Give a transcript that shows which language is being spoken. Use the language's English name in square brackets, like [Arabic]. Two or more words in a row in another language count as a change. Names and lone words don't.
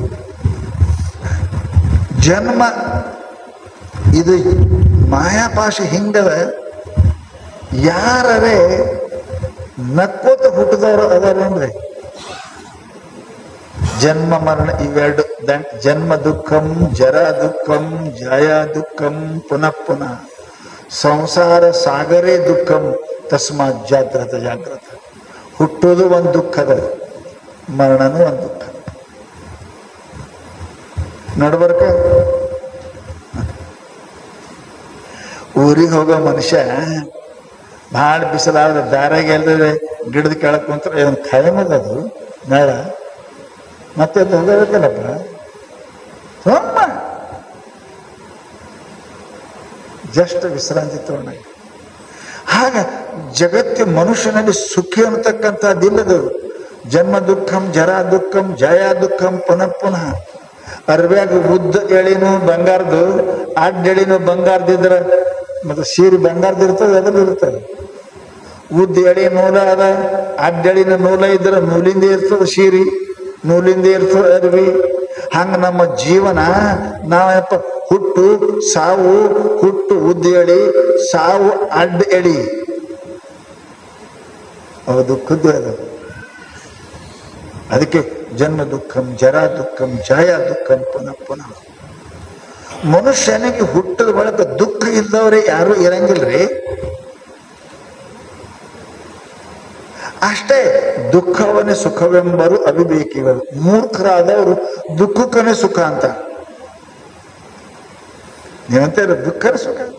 [Kannada] ಜನ್ಮ ಇದು ಮಾಯಾಪಾಶ ಹಿಂಗದ. ಯಾರೇ ನಕ್ಕೋತ ಹುಟ್ಟಿದವರು ಅದಾರೇನ್ರಿ? ಜನ್ಮ ಮರಣ ಇವೆರಡು [Sanskrit] ಜನ್ಮ ದುಃಖಂ, ಜರ ದುಃಖಂ, ಜಯ ದುಃಖಂ, ಪುನಃ ಪುನಃ ಸಂಸಾರ ಸಾಗರೇ ದುಃಖಂ, ತಸ್ಮಾತ್ ಜಾಗ್ರತ ಜಾಗ್ರತ. [Kannada] ಹುಟ್ಟೋದು ಒಂದು ದುಃಖದ, ಮರಣನೂ ಒಂದು ದುಃಖ. ನಡ್ಬರ್ಕ ಊರಿಗೆ ಹೋಗೋ ಮನುಷ್ಯ ಭಾಳ ಬಿಸಿಲಾದ್ರೆ ದಾರಾಗೆ ಎಲ್ಲದ್ರೆ ಗಿಡದ ಕೆಳಕ್ ಕುಂತ್ರೆ ಏನು ಖಾಯಮದದು ನಾಳ ಮತ್ತೆ ಅದು ಹೋಗಬೇಕಲ್ಲಪ್ಪ. ಸೊಮ್ಮ ಜಸ್ಟ್ ವಿಶ್ರಾಂತಿ ತಗೊಂಡ. ಹಾಗ ಜಗತ್ತಿನ ಮನುಷ್ಯನಲ್ಲಿ ಸುಖಿ ಅನ್ನತಕ್ಕಂಥದ್ದಿಲ್ಲದು. [Sanskrit] ಜನ್ಮ ದುಃಖಂ, ಜರ ದುಃಖಂ, ಜಯ ದುಃಖಂ, ಪುನಃ ಪುನಃ. [Kannada] ಅರ್ವ್ಯಾಗ ಉದ್ದ ಎಳಿನೂ ಬಂಗಾರದು, ಅಡ್ಡ ಎಳಿನೂ ಬಂಗಾರದಿದ್ರೆ ಮತ್ತೆ ಸೀರೆ ಬಂಗಾರದಿರ್ತದೆ, ಅದ್ರಲ್ಲಿ ಇರ್ತದೆ. ಉದ್ದ ಎಳಿ ನೂಲ ಅದ, ಅಡ್ಡ ಎಳಿನ ನೂಲ ಇದ್ರೆ ನೂಲಿಂದ ಇರ್ತದೆ ಸೀರೆ, ನೂಲಿಂದ ಇರ್ತದೆ ಅರ್ವಿ. ಹಂಗ ನಮ್ಮ ಜೀವನ ನಾವಪ್ಪ ಹುಟ್ಟು ಸಾವು, ಹುಟ್ಟು ಉದ್ದ ಎಳಿ, ಸಾವು ಅಡ್ಡ ಎಳಿ, ಅವ ದುಃಖದ್ದು ಅದು. [Sanskrit] ಅದಕ್ಕೆ ಜನ್ಮ ದುಃಖಂ, ಜರ ದುಃಖಂ, ಜಯ ದುಃಖಂ, ಪುನಃ ಪುನಃ. [Kannada] ಮನುಷ್ಯನಿಗೆ ಹುಟ್ಟದ ಬಳಕ ದುಃಖ ಇದ್ದವ್ರೆ ಯಾರು ಇರಂಗಿಲ್ರಿ. ಅಷ್ಟೇ, ದುಃಖವನ್ನೇ ಸುಖವೆಂಬರು ಅವಿವೇಕಿಗಳು. ಮೂರ್ಖರಾದವರು ದುಃಖಕ್ಕನೇ ಸುಖ ಅಂತ ನೀವಂತೀರ, ದುಃಖನೇ ಸುಖ.